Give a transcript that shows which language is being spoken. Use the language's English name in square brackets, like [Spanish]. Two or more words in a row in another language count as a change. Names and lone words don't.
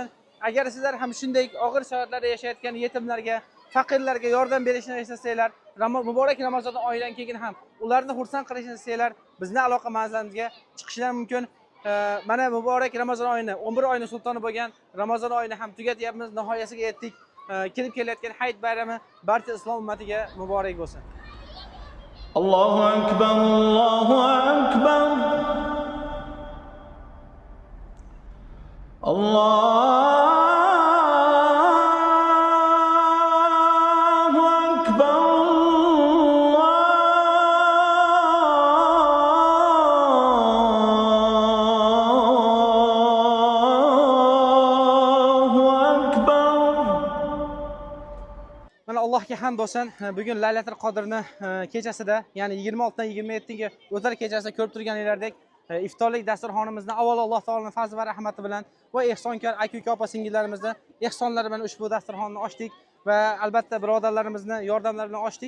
[Uzbek] Agar sizlar ham shunday og'ir sharoitlarda yashayotgan yetimlarga, faqirlarga yordam berishni istasanglar, muborak Ramazon oyidan keyin ham ularni xursand qilishni istasanglar, bizning aloqa manzilimizga chiqishlar mumkin. Mana muborak Ramazon oyini, 11 oyning sultoni bo'lgan Ramazon oyini ham tugatyapmiz, nihoyasiga yetdik. Kelib kelayotgan hayit bayrami barcha islom ummatiga muborak bo'lsin. [Arabic] الله أكبر، الله أكبر. الله أكبر، الله أكبر. [Uzbek] Mana Allohga hamd bo'lsin. Bugun Laylatul Qadrni kechasida, ya'ni 26 dan 27ga o'tar kechasida ko'rib turganlaridek iftorlik dasturxonimizni avvalo Alloh taoloning fazli va rahmati bilan va ehsonkor aka-uka, opa-singillarimizni ehsonlari bilan ushbu dasturxonni ochdik va albatta birodarlarimizni yordamlari bilan ochdik.